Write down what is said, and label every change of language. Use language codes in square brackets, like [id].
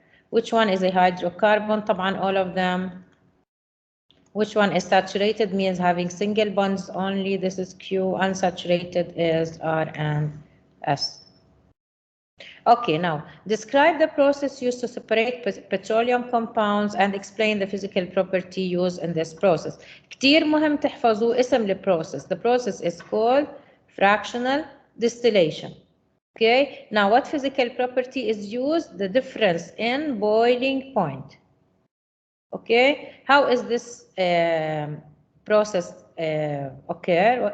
[en] Which one is a hydrocarbon? [ar] طبعا [en] all of them. Which one is saturated? Means having single bonds only. This is Q. Unsaturated is R and S. Okay, now describe the process used to separate petroleum compounds and explain the physical property used in this process. [ar] كتير مهم تحفظوا اسم البروسيس. [en] The process is called fractional distillation. Okay, now what physical property is used? The difference in boiling point. Okay, how is this process occur?